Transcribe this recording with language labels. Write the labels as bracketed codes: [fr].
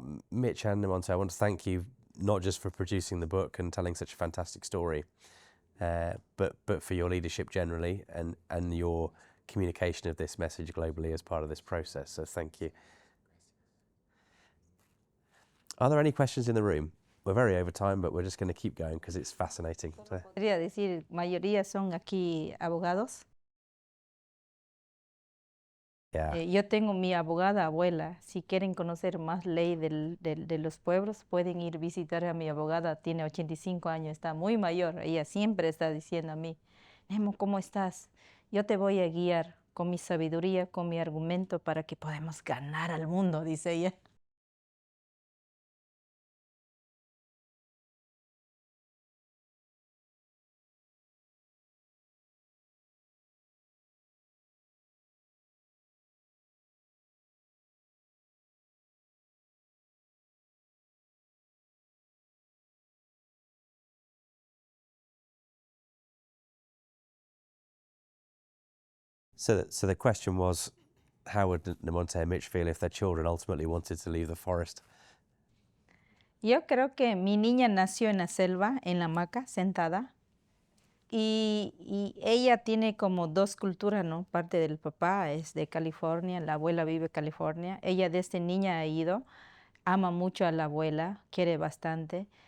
[en] Mitch and Nemonte, I want to thank you not just for producing the book and telling such a fantastic story, but for your leadership generally and your communication of this message globally as part of this process. So thank you. Are there any questions in the room? We're very over time, but we're just going to keep going because it's fascinating. [es] Podría decir, mayoría son aquí abogados. [en] Yeah. [es] Yo tengo mi abogada abuela. Si quieren conocer más ley de los pueblos, pueden ir a visitar a mi abogada. Tiene 85 años, está muy mayor. Ella siempre está diciendo a mí, Nemo, ¿cómo estás? Yo te voy a guiar con mi sabiduría, con mi argumento para que podamos ganar al mundo, dice ella. [en] So the question was, how would Nemonte and Mitch feel if their children ultimately wanted to leave the forest? [es] Yo creo que mi niña nació en la selva, en la hamaca, sentada. Y ella tiene como dos culturas, ¿no? Parte del papá es de California, la abuela vive en California. Ella desde niña ha ido, ama mucho a la abuela, quiere bastante.